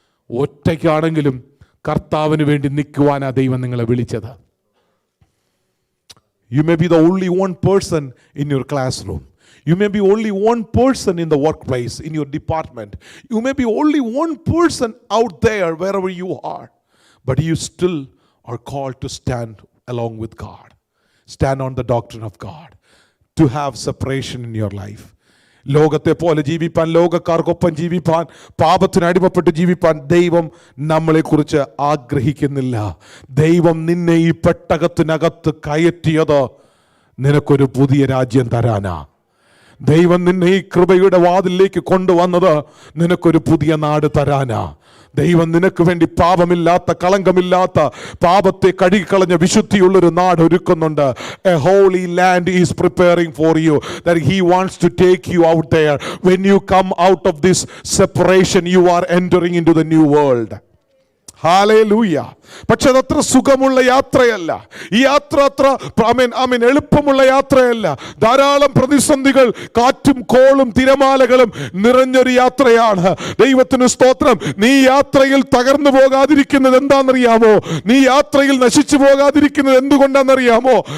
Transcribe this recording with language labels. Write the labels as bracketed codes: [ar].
[ml] ഒറ്റയ്ക്കാണെങ്കിലും കർത്താവിന് വേണ്ടി നിൽക്കുവാനാ ദൈവം നിങ്ങളെ വിളിച്ചത്. [en] You may be the only one person in your classroom. You may be only one person in the workplace, in your department. You may be only one person out there wherever you are. But you still are called to stand along with God. Stand on the doctrine of God. To have separation in your life. [ml] ലോകത്തെ പോലെ ജീവിപ്പാൻ, ലോകക്കാർക്കൊപ്പം ജീവിപ്പാൻ, പാപത്തിന് അടിമപ്പെട്ട് ജീവിപ്പാൻ ദൈവം നമ്മളെക്കുറിച്ച് ആഗ്രഹിക്കുന്നില്ല. ദൈവം നിന്നെ ഈ പെട്ടകത്തിനകത്ത് കയറ്റിയത് നിനക്കൊരു പുതിയ രാജ്യം തരാനാ. ദൈവം നിന്നെ ഈ കൃപയുടെ വാതിലേക്ക് കൊണ്ടുവന്നത് നിനക്കൊരു പുതിയ നാട് തരാനാ. ദൈവം നിനക്ക് വേണ്ടി പാപമില്ലാത്ത, കളങ്കമില്ലാത്ത, പാപത്തെ കഴുകിക്കളഞ്ഞ വിശുദ്ധിയുള്ളൊരു നാട് ഒരുക്കുന്നുണ്ട്. [en] A holy land is preparing for you, that He wants to take you out there. When you come out of this separation, you are entering into the new world. [ml] Hallelujah. പക്ഷെ അതത്ര സുഖമുള്ള യാത്രയല്ല. ഈ യാത്ര അത്ര എളുപ്പമുള്ള യാത്രയല്ല. ധാരാളം പ്രതിസന്ധികൾ, കാറ്റും കോളും തിരമാലകളും നിറഞ്ഞൊരു യാത്രയാണ്. ദൈവത്തിന് സ്തോത്രം. നീ യാത്രയിൽ തകർന്നു പോകാതിരിക്കുന്നത് എന്താണെന്നറിയാമോ? നീ യാത്രയിൽ നശിച്ചു പോകാതിരിക്കുന്നത് എന്തുകൊണ്ടാണെന്നറിയാമോ?